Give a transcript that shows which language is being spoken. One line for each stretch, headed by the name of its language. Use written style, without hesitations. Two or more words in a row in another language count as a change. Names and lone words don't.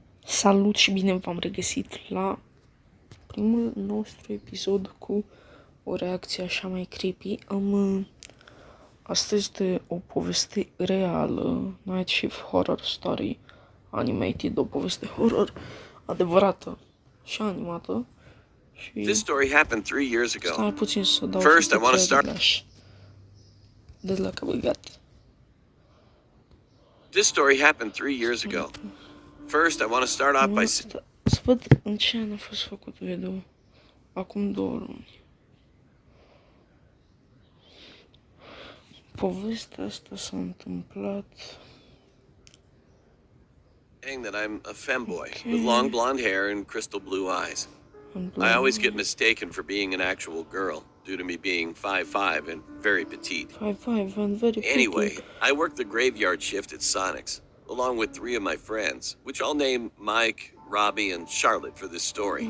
Romanian: Salut și bine v-am regăsit la primul nostru episod cu o reacție așa mai creepy. Asta este o poveste reală,
English: Night Shift Horror Story Animated,
Romanian: o poveste horror adevărată și animată. Și
English: This story happened 3 years ago.
Romanian: stai puțin să dau
English: First, I want to start.
Romanian: De la că băgat.
English: This story happened 3 years ago. First, I want to start off by
Romanian: Să văd în ce an a fost făcut video. Acum 2 luni. Povestea asta s-a întâmplat
English: saying that I'm a femboy with long blonde hair and crystal blue eyes. I always get mistaken for being an actual girl due to me being 5'5" and very petite. 5'5" and very Anyway, petite. I work the graveyard shift at Sonic's, along with 3 of my friends, which I'll name Mike, Robbie, and Charlotte for this story.